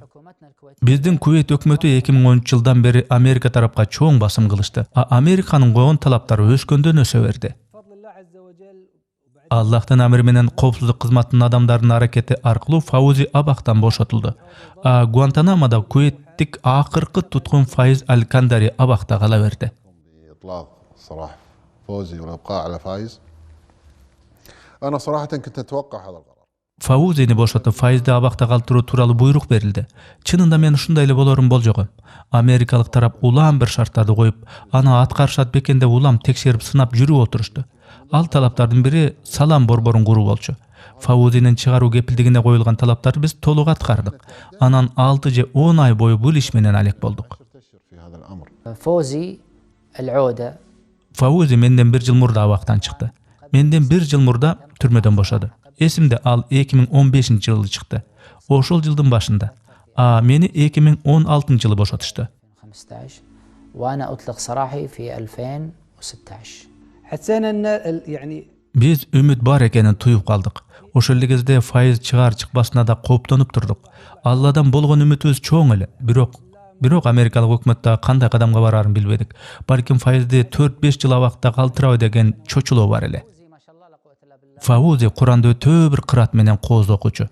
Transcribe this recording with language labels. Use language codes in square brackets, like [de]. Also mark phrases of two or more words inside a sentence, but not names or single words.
[ky] Биздин Кувейт өкмөтү 2013-жылдан бери Америка тарапка чоң басым кылышты. Американын койгон талаптары өскөндөн өсө берди. Аллахтын амри менен коопсуздук кызматынын адамдарынын аракети аркылуу Фаузи абактан бошотулду. Гуантанамода Кувейттик акыркы туткун Файз Аль-Кандари абакта кала берди. [ar] إطلاق صراحة فوزي والإبقاء على فايز. أنا صراحة كنت أتوقع هذا القرار. [ky] Фаузини бошотуп Файзди абакта калтыруу тууралуу буйрук берилди. Чынында мен ушундай эле болорун болжогом. Америкалык тарап улам бир шарттарды коюп, аны аткарышат бекен деп улам текшерип сынап жүрүп отурушту. Ал талаптардын бири салам борборун куруу болчу. Фаузинин чыгаруу кепилдигине коюлган талаптарды биз толук аткардык. Анан 6 же 10 ай бою бул иш менен алек болдук. [ar] في هذا الأمر. فوزي العودة [ky] Фаузи менден 1 жыл мурда абактан чыкты. Менден 1 жыл мурда түрмөдөн бошоду. Эсимде ал 2015-жылы чыкты. Ошол жылдын башында. Мени 2016-жылы бошотушту. [ar] 15 وأنا أطلق سراحي في 2016. حسينا ان يعني [ky] Биз үмүт бар экенин туюп калдык. Ошол эле кезде Файз чыгаар чыкпасына да кооптонуп турдук. Алладан болгон үмүтүбүз чоң эле. Бирок Америкалык өкмөт да кандай кадамга барарын билбедик. Балким Файзди 4-5 жыл абакта калтырабы деген чочулоо бар эле. Фаузи Куранды өтө бир кырат менен кооз окуучу.